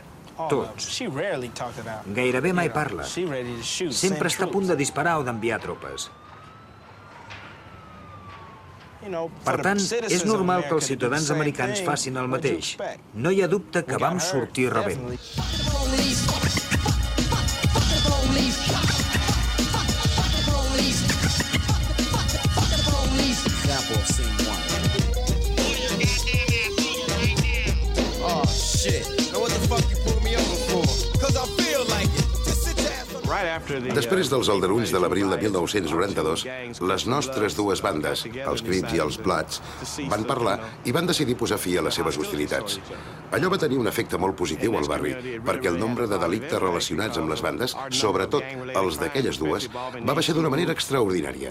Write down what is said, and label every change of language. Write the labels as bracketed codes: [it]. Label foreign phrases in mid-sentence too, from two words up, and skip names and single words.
[ca] Tots. Gairebé mai parla. Sempre està a punt de disparar o d'enviar tropes. Per tant, és normal que els ciutadans americans facin el mateix. No hi ha dubte que vam sortir rebent. [en] Oh, shit. Now what the fuck you pulled me over for? Cause I feel like it. [ca] Després dels aldarulls de l'abril de 1992, les nostres dues bandes, els Crips i els Bloods, van parlar i van decidir posar fi a les seves hostilitats. Allò va tenir un efecte molt positiu al barri, perquè el nombre de delictes relacionats amb les bandes, sobretot els d'aquelles dues, va baixar d'una manera extraordinària.